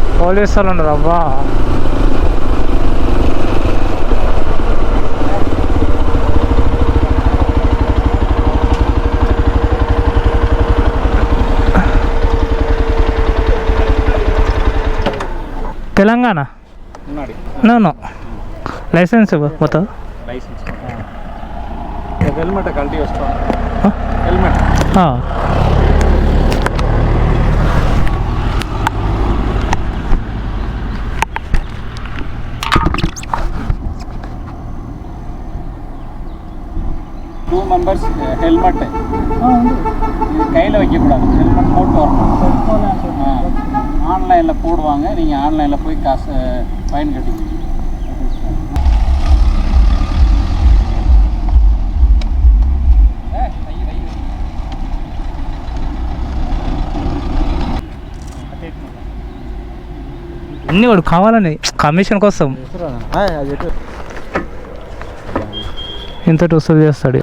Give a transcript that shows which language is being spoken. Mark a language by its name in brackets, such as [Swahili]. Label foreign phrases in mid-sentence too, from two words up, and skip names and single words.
[Telugu] పోలీసులు ఉండరు అబ్బా. తెలంగాణ [English] no license [Telugu] మొత్తం హెల్మెట్ కల్టీ వస్తా హెల్మెట్ [English] two members [Tamil] ஹெல்மெட்டு கையில் வைக்கக்கூடாது. ஹெல்மெட் போட்டு வரணும். ஆன்லைனில் போடுவாங்க. நீங்கள் ஆன்லைனில் போய் காசு ஃபைன் கட்டிங்க. [Telugu] అన్నీ వాడు కావాలని కమిషన్ కోసం ఇంత వసూలు చేస్తాడు.